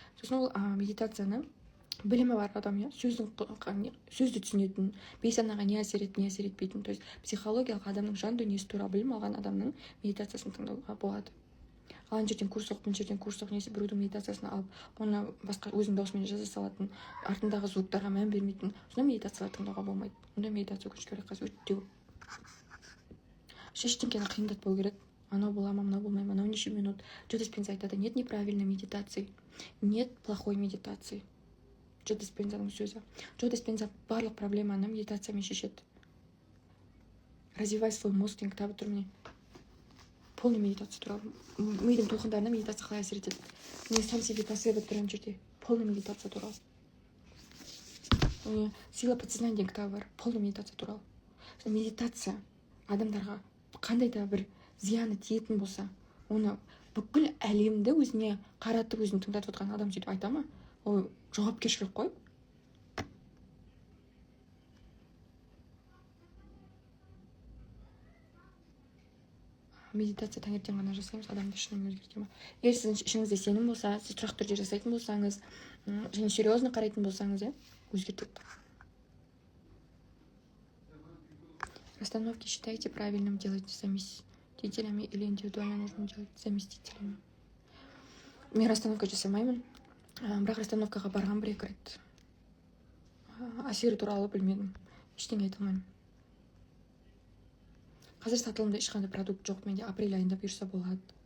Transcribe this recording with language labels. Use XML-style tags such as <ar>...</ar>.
<kk>Сосын ол медитацияны білімі бар адам, сөзді түсінетін, бейсанаға не әсер етті, не әсер етпейтін, то есть психологиялық адамның жан дүниесі туралы білім алған адамның медитациясын тыңдауға болады. Алған жерден курс оқып, мына жерден курс оқып, немесе біреудің медитациясын алып, оны басқа өзінің даусымен жаза салатын, артындағы звуктарға мән бермейтін, сондай медитациялар тыңдауға болмайды. Ондай медитация өкінішке орай қазір өте көп. Ештеңені қиындатпау керек. Анау бола ма, мынау болмай ма, анау неше минут.</kk> <ru>Джо Диспенза айтады, нет неправильной медитации, нет плохой медитации.</ru> <kk>Джо Диспензаның сөзі. Джо Диспенза барлық проблеманы медитациямен шешеді. Развивай свой мозг деген кітабы тұр міне. Полный медитация туралы. Мидың толқындарына медитация қалай әсер етеді. Мен</kk> <ru>сам себе посоветовать</ru> <kk>тұрған жерде. Полный медитация туралы. Сила подсознания деген кітабы бар. Полный медитация туралы. Медитация адамдарға қандай да бір зияны тиетін болса, оны бүкіл әлемді өзіне қаратып, өзін тыңдатып отқан адам сөйтіп айта ма? Ол жауапкершілік қой. Медитация таңертең ғана жасаймыз, адамды шынымен өзгерте ма? Егер сіздің ішіңізде сенім болса, сіз тұрақты түрде жасайтын болсаңыз, және серьезно қарайтын болсаңыз, өзгертеді.</kk> <ru>Расстановки считаете правильным делать заместителями или индивидуально нужно делать заместителями?</ru> <kk>Мен расстановка жасамаймын, бірақ расстановкаға барған бір-екі рет. Әсері туралы білмедім, ештеңе айта алмаймын. Қазір сатылымда ешқандай продукт жоқ, менде апрель айында бұйырса болады.</kk>